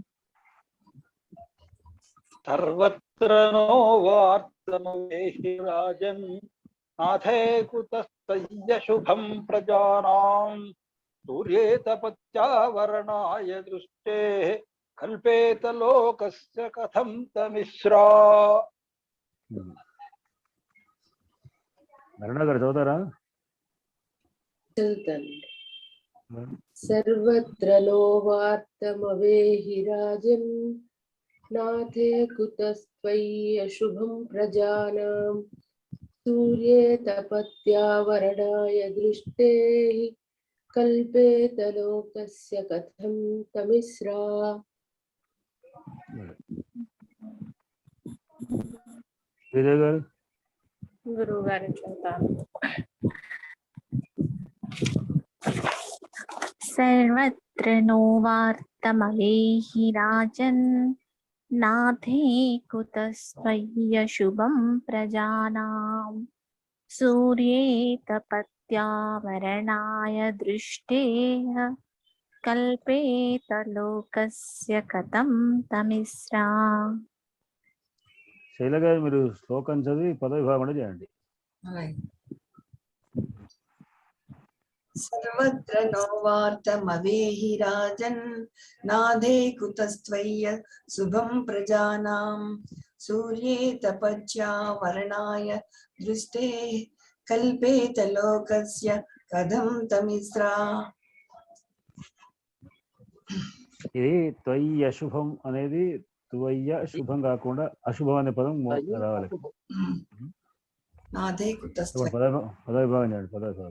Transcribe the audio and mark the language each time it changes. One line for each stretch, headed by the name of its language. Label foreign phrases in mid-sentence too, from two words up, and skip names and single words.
Sanskrit: सर्वत्र नो वार्तमवेहि राजन् नाथे कुतस्तय्य शुभं प्रजानां सूर्ये तपत्या वरणाय दृष्टेः कल्पेत लोकस्य कथं तमिश्रा।
Telugu: వరణ గారు చదువుతారా?
Sanskrit: सर्वत्र नो वार्तमवेहि राजन् नाथे कुतस्त्वय्यशुभं प्रजानां सूर्ये तपत्या वरणाय दृष्टेः कल्पेत लोकस्य कथं तमिस्रा।
Telugu: విజయ్ గారు గురువు గారు చదువుతాను.
Sanskrit: सर्वत्र नो वार्तमवेहि राजन् नाथे कुतस्त्वय्य शुभं प्रजानां सूर्ये तपत्या वरणाय दृष्टेः कल्पेत लोकस्य कथं तमिस्रा।
Telugu: శైల గారు మీరు శ్లోకం చదివి పదవిభాగం కూడా చేయండి.
Sanskrit: सर्वत्र नो वार्तमवेहि राजन् नाथे कुतस्त्वय्य शुभं प्रजानां सूर्ये तपत्या वरणाय दृष्टेः कल्पेत लोकस्य कथं तमिस्रा।
Telugu: ఇది
Sanskrit: త్వయ్య అశుభం
Telugu: అనేది
Sanskrit: త్వయ్య శుభం
Telugu: కాకుండా అశుభం అనే పదం రావాలి.
Sanskrit: नाथे कुतस्त्वय्य
Telugu: పదవిభాగం చేయండి. పదవిభాగం